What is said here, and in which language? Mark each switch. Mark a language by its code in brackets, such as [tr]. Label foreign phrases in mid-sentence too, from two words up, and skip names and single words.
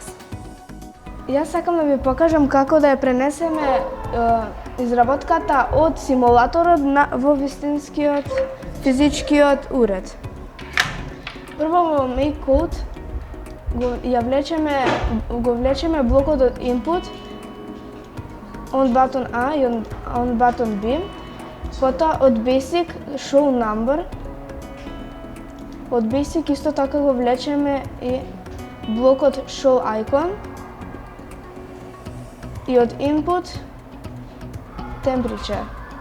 [mk] Јас сакам да ви покажам како да ја пренесеме изработката од симулаторот во вистинскиот физичкиот уред. Прво во Make Code го влечеме блокот од input, on button A и on button B, потоа од Basic Show Number. Од Basic исто така го влечеме и блокот Show Icon и од Input Temperature.